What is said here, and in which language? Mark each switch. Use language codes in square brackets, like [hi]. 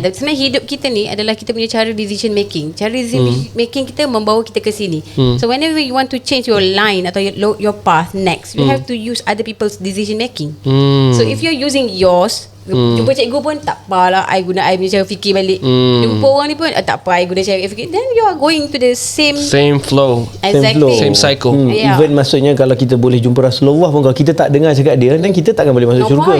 [ms] Dan sebenarnya hidup kita ni adalah kita punya cara decision making. Cara decision making kita membawa kita ke sini. [en] So whenever you want to change your line [ms] atau [en] your path next, you have to use other people's decision making. So if you're using yours, [ms] jumpa cikgu pun tak apalah, I guna I punya cara fikir balik. Jumpa orang ni pun tak apa, I guna cara fikir. [en] Then you are going to the same flow. Exactly. Same cycle. Even [ms] maksudnya kalau kita boleh jumpa Rasulullah pun, kalau kita tak dengar cakap dia, dan kita takkan boleh masuk syurga.